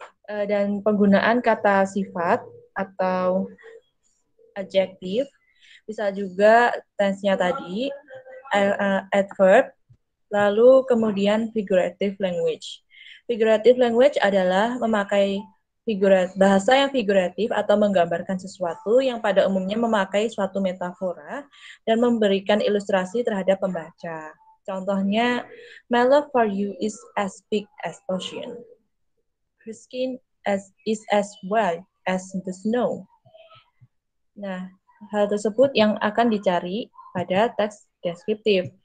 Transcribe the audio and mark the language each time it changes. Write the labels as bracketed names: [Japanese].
[Indonesian] Dan penggunaan kata sifat atau adjektif, bisa juga tense-nya tadi, adverb, lalu kemudian figurative language. Figurative language adalah memakai bahasa yang figuratif atau menggambarkan sesuatu yang pada umumnya memakai suatu metafora dan memberikan ilustrasi terhadap pembaca. [English] Contohnya, my love for you is as big as ocean. Her skin is as white as the snow. [Indonesian] Nah, hal tersebut yang akan dicari pada teks deskriptif.